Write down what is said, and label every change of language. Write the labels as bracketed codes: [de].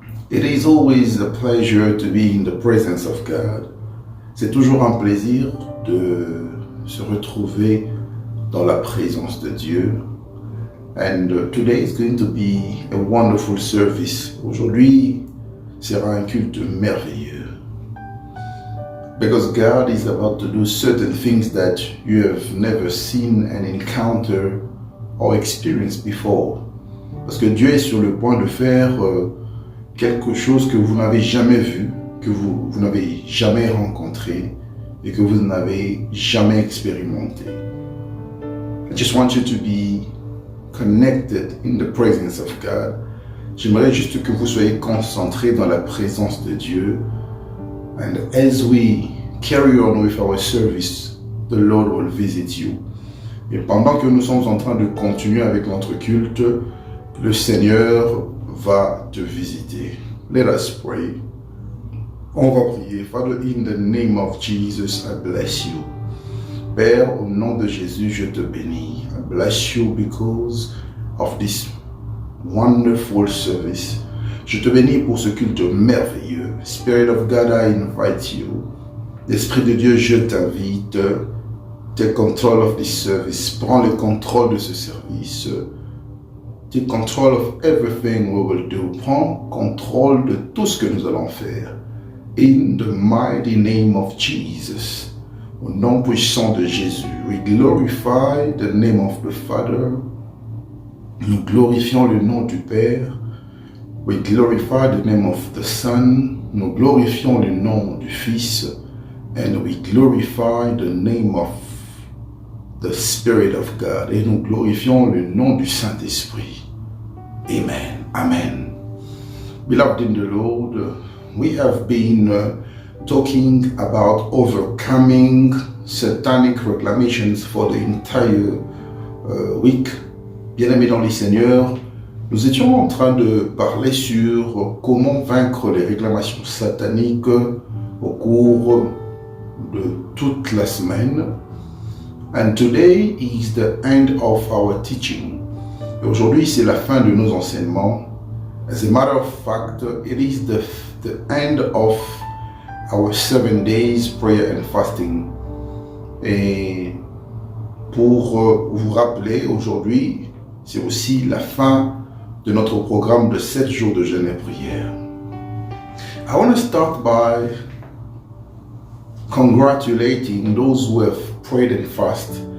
[en] It is always a pleasure to be in the presence of God. [fr] C'est toujours un plaisir de se retrouver dans la présence de Dieu. [en] And today is going to be a wonderful service. [fr] Aujourd'hui sera un culte merveilleux. [en] Because God is about to do certain things that you have never seen and encountered or experienced before. [fr] Parce que Dieu est sur le point de faire quelque chose que vous n'avez jamais vu, que vous n'avez jamais rencontré et que vous n'avez jamais expérimenté. [en] I just want you to be connected in the presence of God. [fr] J'aimerais juste que vous soyez concentrés dans la présence de Dieu. [en] And as we carry on with our service, the Lord will visit you. [fr] Et pendant que nous sommes en train de continuer avec notre culte, le Seigneur va te visiter. [en] Let us pray. [fr] On va prier. [en] Father, in the name of Jesus, I bless you. [fr] Père, au nom de Jésus, je te bénis. [en] I bless you because of this wonderful service. [fr] Je te bénis pour ce culte merveilleux. [en] Spirit of God, I invite you. [fr] L'Esprit de Dieu, je t'invite. [en] Take control of this service. [fr] Prends le contrôle de ce service. [en] Take control of everything we will do. [fr] Prends contrôle de tout ce que nous allons faire. [en] In the mighty name of Jesus. [fr] Au nom puissant de Jésus. [en] We glorify the name of the Father. [fr] Nous glorifions le nom du Père. [en] We glorify the name of the Son. [fr] Nous glorifions le nom du Fils. [en] And we glorify the name of the Spirit of God. [fr] Et nous glorifions le nom du Saint-Esprit. Amen. Amen. [en] Beloved in the Lord, we have been talking about overcoming satanic reclamations for the entire week. [fr] Bien-aimés dans les Seigneurs, nous étions en train de parler sur comment vaincre les réclamations sataniques au cours de toute la semaine. [en] And today is the end of our teaching. [fr] Et aujourd'hui, c'est la fin de nos enseignements. [en] As a matter of fact, it is the end of our 7 days prayer and fasting. [fr] Et pour vous rappeler, aujourd'hui, c'est aussi la fin de notre programme de 7 jours de jeûne et prière. [en] I want to start by congratulating those who have prayed and fasted.